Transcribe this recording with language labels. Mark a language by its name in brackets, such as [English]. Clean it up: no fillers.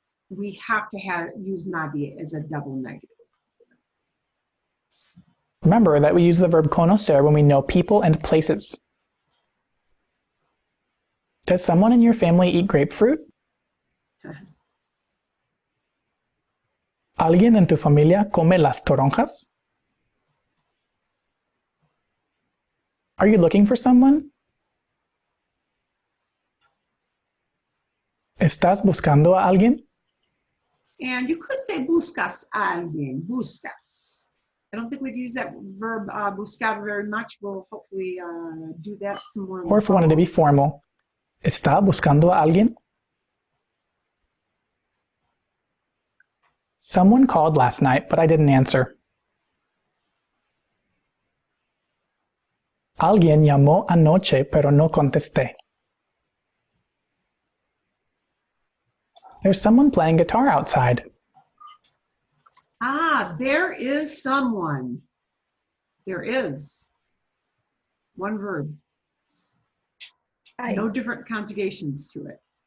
[English] We have to use nadie as a double negative. Remember that we use the verb conocer when we know people and places. Does someone in your family eat grapefruit? [Spanish] ¿Alguien en tu familia come las toronjas? [English] Are you looking for someone? [Spanish] ¿Estás buscando a alguien? [English] And you could say [Spanish] buscas a alguien, [English] buscas. I don't think we've used that verb buscar very much. We'll hopefully do that some more. Or if we wanted to be formal, [Spanish] ¿está buscando a alguien? [English] Someone called last night, but I didn't answer. [Spanish] Alguien llamó anoche, pero no contesté. [English] There's someone playing guitar outside. Ah, there is someone. There is. One verb. No different conjugations to it.